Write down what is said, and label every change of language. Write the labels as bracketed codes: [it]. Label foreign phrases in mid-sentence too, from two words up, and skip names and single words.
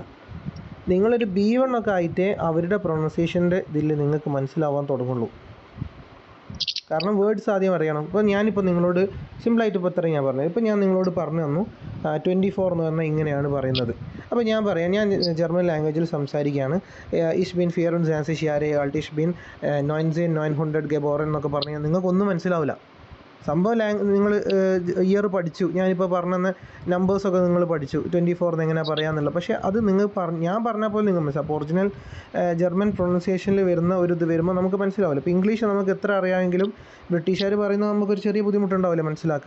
[ml] നിങ്ങളൊരു B1 ഒക്കെ ആയിട്ടേ അവരുടെ പ്രൊണൗൺസിയേഷൻ്റെ ഇതിൽ നിങ്ങൾക്ക് മനസ്സിലാവാൻ തുടങ്ങുള്ളൂ. കാരണം വേർഡ്സ് ആദ്യം അറിയണം. ഇപ്പോൾ ഞാനിപ്പോൾ നിങ്ങളോട് സിമ്പിളായിട്ട് ഇപ്പോൾ ഇത്രയും ഞാൻ പറഞ്ഞത്. ഇപ്പോൾ ഞാൻ നിങ്ങളോട് പറഞ്ഞു തന്നു 24 എന്ന് പറഞ്ഞാൽ ഇങ്ങനെയാണ് പറയുന്നത്. അപ്പോൾ ഞാൻ പറയാം, ഞാൻ ജർമ്മൻ ലാംഗ്വേജിൽ സംസാരിക്കുകയാണ്. [de] Ich bin 24 Jahre alt, Ich bin 1900 geboren [ml] എന്നൊക്കെ പറഞ്ഞാൽ നിങ്ങൾക്കൊന്നും മനസ്സിലാവില്ല. സംഭവം നിങ്ങൾ ഇയർ പഠിച്ചു, ഞാനിപ്പോൾ പറഞ്ഞ നമ്പേഴ്സൊക്കെ നിങ്ങൾ പഠിച്ചു, 24 എങ്ങനെയാണ് പറയാമെന്നുള്ളത്. പക്ഷേ അത് നിങ്ങൾ ഞാൻ പറഞ്ഞാൽ പോലെ നിങ്ങൾ മനസ്സിലാവും. അപ്പോൾ [en] original German [ml] പ്രൊണൗൺസിയേഷനിൽ വരുന്ന ഒരു ഇത് വരുമ്പോൾ നമുക്ക് മനസ്സിലാവില്ല. ഇപ്പോൾ ഇംഗ്ലീഷ് നമുക്ക് എത്ര അറിയാമെങ്കിലും ബ്രിട്ടീഷുകാർ പറയുന്നത് നമുക്കൊരു ചെറിയ ബുദ്ധിമുട്ടുണ്ടാവില്ല മനസ്സിലാക്കാൻ.